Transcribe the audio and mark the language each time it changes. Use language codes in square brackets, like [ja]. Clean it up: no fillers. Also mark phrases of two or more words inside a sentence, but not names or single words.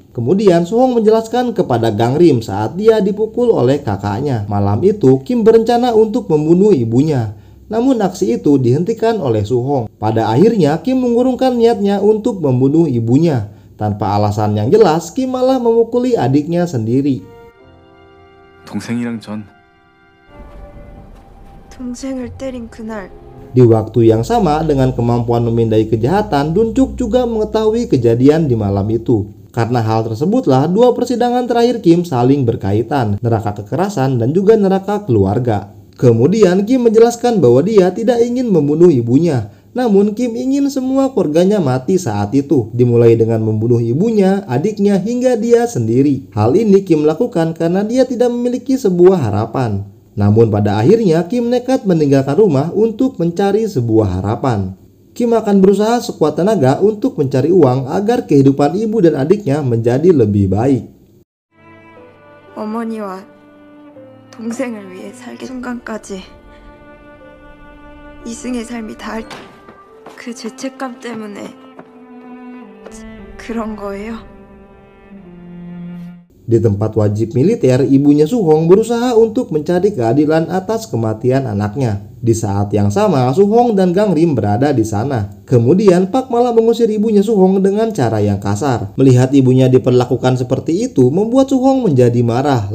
[id] Kemudian Suhong menjelaskan kepada Gangrim saat dia dipukul oleh kakaknya. Malam itu, Kim berencana untuk membunuh ibunya. Namun aksi itu dihentikan oleh Suhong. Pada akhirnya Kim mengurungkan niatnya untuk membunuh ibunya. Tanpa alasan yang jelas, Kim malah memukuli adiknya sendiri. [ko] 동생이랑 전 동생을 때린 그날 [id] Di waktu yang sama dengan kemampuan memindai kejahatan, Duncuk juga mengetahui kejadian di malam itu. Karena hal tersebutlah dua persidangan terakhir Kim saling berkaitan, neraka kekerasan dan juga neraka keluarga. Kemudian Kim menjelaskan bahwa dia tidak ingin membunuh ibunya, namun Kim ingin semua keluarganya mati saat itu, dimulai dengan membunuh ibunya, adiknya hingga dia sendiri. Hal ini Kim lakukan karena dia tidak memiliki sebuah harapan. Namun pada akhirnya Kim nekat meninggalkan rumah untuk mencari sebuah harapan. Kim akan berusaha sekuat tenaga untuk mencari uang agar kehidupan ibu dan adiknya menjadi lebih baik. [ko] 어머니와 동생을 위해 살기 순간까지 이승의 삶이 닿을 그 죄책감 때문에 그런 거예요. [id] Di tempat wajib militer, ibunya Suhong berusaha untuk mencari keadilan atas kematian anaknya. Di saat yang sama, Suhong dan Gangrim berada di sana. Kemudian Pak malah mengusir ibunya Suhong dengan cara yang kasar. Melihat ibunya diperlakukan seperti itu membuat Suhong menjadi marah.